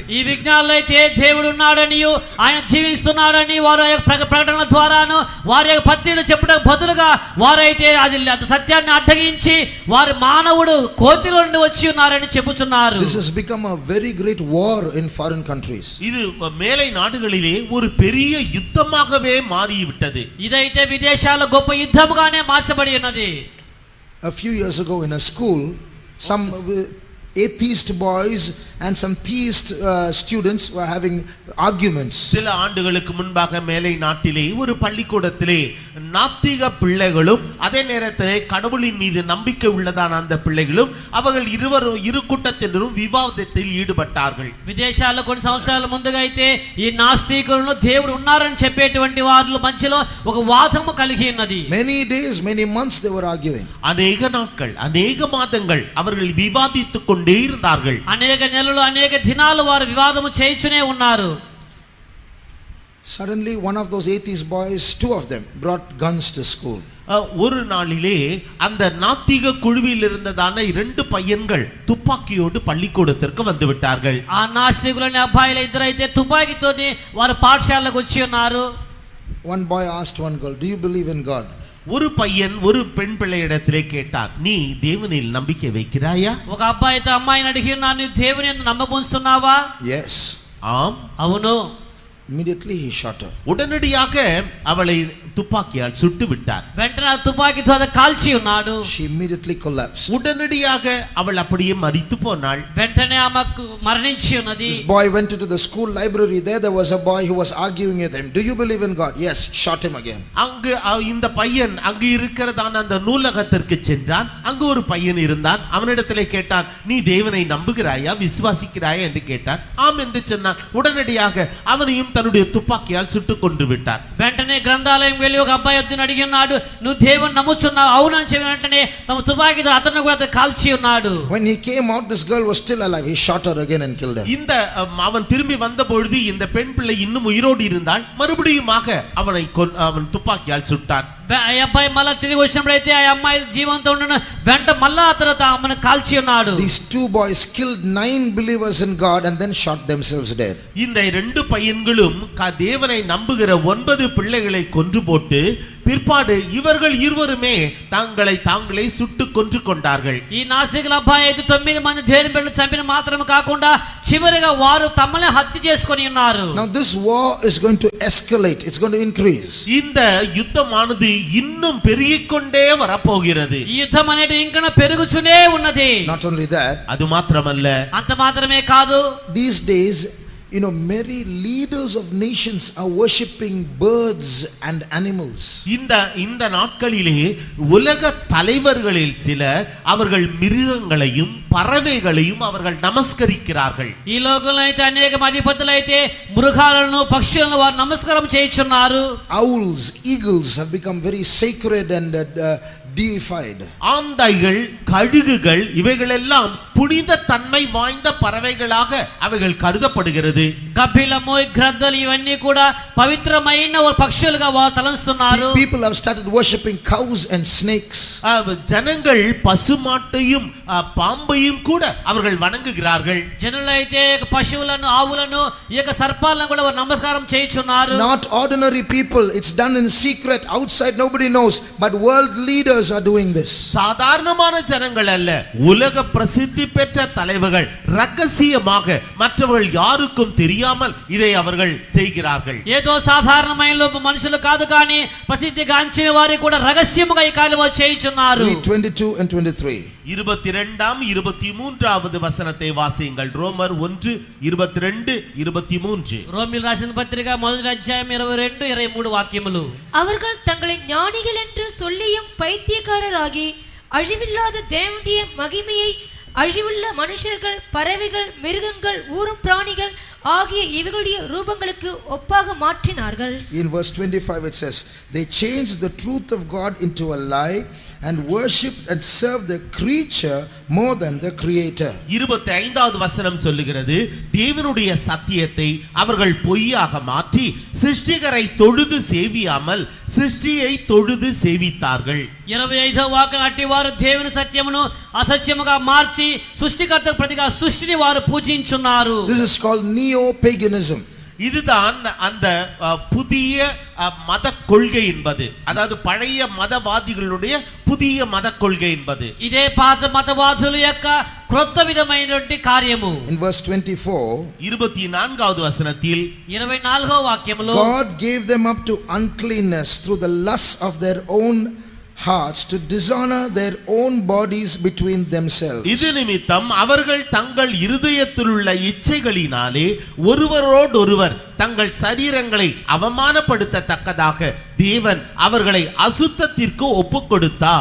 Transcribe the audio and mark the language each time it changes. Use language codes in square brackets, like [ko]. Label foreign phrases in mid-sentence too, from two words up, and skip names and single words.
[te] ఈ విజ్ఞానులు అయితే దేవుడు ఉన్నాడనియు ఆయన జీవిస్తున్నాడని వారి ప్రకటనల ద్వారాను వారి పత్రికలు చెప్పడం బదులుగా వారైతే అది సత్యాన్ని అడ్డగించి వారి మానవుడు కోతిలో నుండి వచ్చి ఉన్నారని చెప్పుచున్నారు. [en] This has become a very great war in foreign countries. [ta] இது மேலை நாடுகளிலே ஒரு பெரிய யுத்தமாகவே மாறிவிட்டது. [te] ఇదైతే విదేశాల్లో గొప్ప యుద్ధముగానే మార్చబడి ఉన్నది. [en] A few years ago in a school, some atheist boys and some theist students were having arguments. [ta] சில ஆண்டுகளுக்கு முன்பாக மேலை நாட்டிலே ஒரு பள்ளிக்கூடத்திலே நாத்திக பிள்ளைகளும் அதே நேரத்திலே கடவுளின் மீது நம்பிக்கை உள்ளதான அந்த பிள்ளைகளும் அவர்கள் இரு கூட்டத்தினரும் விவாதத்தில் ஈடுபட்டார்கள். [te] విదేశాల్లో కొన్ని సంవత్సరాల ముందుగా అయితే ఈ నాస్తికులను దేవుడు ఉన్నారని చెప్పేటువంటి వారి మధ్యలో ఒక వాదము కలిగి ఉన్నది. [en] Many days, many months they were arguing. [ta] அநேக நாட்கள், அநேக மாதங்கள் அவர்கள் விவாதித்துக் கொண்டே இருந்தார்கள். [te] అనేక నెలలు, అనేక దినాలు వారు వివాదము చేయుచునే ఉన్నారు. [en] Suddenly one of those atheist boys, two of them brought guns to school. [ta] ஒரு நாளிலே அந்த நாத்திக குழுவில் இருந்ததான இரண்டு பையன்கள் துப்பாக்கியோடு பள்ளிக்கூடத்திற்கு வந்து விட்டார்கள். [te] ఆ నాస్తికులైన అబ్బాయిలు ఇద్దరైతే తుపాకీతోని వారు పాఠశాలకు వచ్చి ఉన్నారు. [en] One boy asked one girl, "Do you believe in God?" [ta] ஒரு பையன் ஒரு பெண் பிள்ளையிடத்திலே கேட்டார், நீ தேவனில் நம்பிக்கை வைக்கிறாயா? [te] ఒక అబ్బాయితో అమ్మాయిని అడిగినా నువ్వు దేవుని యందు నమ్మకముంచుతున్నావా? [en] Yes. [ta] ஆம். [te] అవును. [en] Immediately he shot her. [ta] உடனடியாக அவளை துப்பாக்கியால் சுட்டு விட்டார். [te] వెంటనే తుపాకీతో కాల్చి ఉన్నాడు. [en] She immediately collapsed. [ta] உடனடியாக அவள் அப்படியே மரித்து போனாள். [te] వెంటనే ఆమెకు మరణించి ఉన్నది. [en] This boy went into the school library. There was a boy who was arguing with him. "Do you believe in God?" "Yes." Shot him again. [ta] அங்கு இந்த பையன் அங்கு இருக்கிறதான அந்த நூலகத்திற்கு சென்றான். அங்கு ஒரு பையன் இருந்தான். அவனிடத்திலே கேட்டான், நீ தேவனை நம்புகிறாயா, விசுவாசிக்கிறாயா என்று கேட்டான். ஆம் என்று சொன்னான். உடனடியாக அவனையும் தன்னுடைய துப்பாக்கியால் சுட்டுக் கொன்று விட்டார். [te] వెంటనే గ్రంథాలయం వెళ్ళి ఒక అబ్బాయి వద్దకు అడిగినాడు, నువ్వు దేవుని నమ్ముచున్నావు? అవునని చెప్పిన వెంటనే తమ తుపాకీతో అతను కూడా కాల్చి ఉన్నాడు. [en] When he came out, this girl was still alive. He shot her again and killed her. [ta] இந்த அவன் திரும்பி வந்த பொழுது இந்த பெண் பிள்ளை இன்னும் உயிரோடு இருந்தால் மறுபடியுமாக அவன் துப்பாக்கியால் சுட்டான். [te] ఆ అబ్బాయి మళ్ళా తిరిగి వచ్చినప్పుడైతే ఆ అమ్మాయి జీవంతో ఉన్న వెంట మళ్ళా అతను ఆమెను కాల్చి ఉన్నాడు. [en] These two boys killed 9 believers in God and then shot themselves dead. [ta] இந்த ரெண்டு பையன்களும் தேவனை நம்புகிற 9 பிள்ளைகளை கொன்று போட்டு பிற்பாடு இவர்கள் இருவருமே தங்களை தாங்களே சுட்டு கொன்று கொண்டார்கள். [te] ఈ నాస్తికుల అబ్బాయి అయితే 9 మంది దేవుని బిడ్డలు చంపిన మాత్రమే కాకుండా చివరిగా వారు తమనే హత్య చేసుకొని ఉన్నారు. [en] Now this war is going to escalate. It's going to increase. [ta] இந்த யுத்தமானது இன்னும் பெருகிக்கொண்டே வரப்போகிறது. [te] ఈ యుద్ధం అనేది ఇంకా పెరుగుచునే ఉన్నది. [en] Not only that, [ta] அது மாத்திரமல்ல, [te] అంత మాత్రమే కాదు, [en] these days, many leaders of nations are worshipping birds and animals. [ta] இந்த நாட்களிலே உலக தலைவர்களில் சிலர் அவர்கள் மிருகங்களையும் பறவைகளையும் அவர்கள் நமஸ்கரிக்கிறார்கள். [te] ఈ లోకంలో అయితే అనేక అధిపతులు అయితే మృగాలను పక్షులను వారు నమస్కారం చేయుచున్నారు. [en] Owls, eagles have become very sacred and deified. [ta] ஆந்தைகள், கழுகுகள் இவைகளெல்லாம் புனித தன்மை வாய்ந்த பறவைகளாக அவைகள் கருதப்படுகிறது. [te] గబ్బిలము గ్రద్దలు ఇవన్నీ కూడా పవిత్రమైన ఒక పక్షులుగా వారు తలంస్తున్నారు. [en] People have started worshipping cows and snakes. [ta] ஜனங்கள் பசுமாட்டையும் பாம்பையும் கூட அவர்கள் வணங்குகிறார்கள். [te] జనులైతే పశువులను, ఆవులను, ఈ యొక్క సర్పాలను కూడా వారు నమస్కారం చేయుచున్నారు. [en] Not ordinary people, it's done in secret, outside nobody knows, but world leaders are doing this. [ta] சாதாரணமான ஜனங்கள் அல்ல, உலக பிரசித்தி பெற்ற தலைவர்கள் ரகசியமாக மற்றவர்கள் யாருக்கும் தெரியாமல் இதை அவர்கள் செய்கிறார்கள். [te] ఏదో సాధారణమైన మనుషులు కాదు కానీ ప్రసిద్ధిగాంచిన వారు కూడా రహస్యముగా ఈ కార్యము చేయుచున్నారు. [en] Read 22 and 23. [ta] 22ஆம் 23வது வசனத்தை வாசியுங்கள். ரோமர் 1:22-23. [te] రోమిలు రాసిన పత్రిక మొదటి అధ్యాయం 22-23 వాక్యములు. [ta] அவர்கள் தங்களை ஞானிகள் என்று சொல்லியும் பைத்தியக்காரராகி அழிவில்லாத தேவனுடைய மகிமையை அழிவுள்ள மனுஷர்கள், பறவைகள், மிருகங்கள், ஊரும் பிராணிகள் ஆகிய இவைகளுடைய ரூபங்களுக்கு ஒப்பாக மாற்றினார்கள். [en] In verse 25 it says, they changed the truth of God into a lie and worshipped and served the creature more than the creator. [ta] 25வது வசனம் சொல்லுகிறது, தேவனுடைய சத்தியத்தை அவர்கள் பொய்யாக மாற்றி சிருஷ்டிகரை தொழுது சேவியாமல் சிருஷ்டியை தொழுது சேவித்தார்கள். [te] 25వ వాక్యం, అట్టి వారు దేవుని సత్యమును అసత్యముగా మార్చి సృష్టికర్తకు ప్రతిగా సృష్టిని వారు పూజించున్నారు. [en] This is called neo-paganism. [ta] இதுதான் அந்த புதிய மத கொள்கை என்பது, அதாவது பழைய மதவாதிகளுடைய புதிய மத கொள்கை என்பது. [te] ఇదే పాత మతవాదుల యొక్క క్రొత్త విధమైనటువంటి కార్యము. [en] In verse 24, [ta] 24வது వచనத்தில் [te] 24వ వాక్యములో, [en] God gave them up to uncleanness through the lusts of their own hearts to dishonor their own bodies between themselves. [ta] இது நிமித்தம் அவர்கள் தங்கள் இருதயத்தில் உள்ள இச்சைகளினாலே ஒருவரோடொருவர் தங்கள் சரீரங்களை அவமானப்படுத்தத்தக்கதாக தேவன் அவர்களை அசுத்தத்திற்கு ஒப்புக்கொடுத்தார்.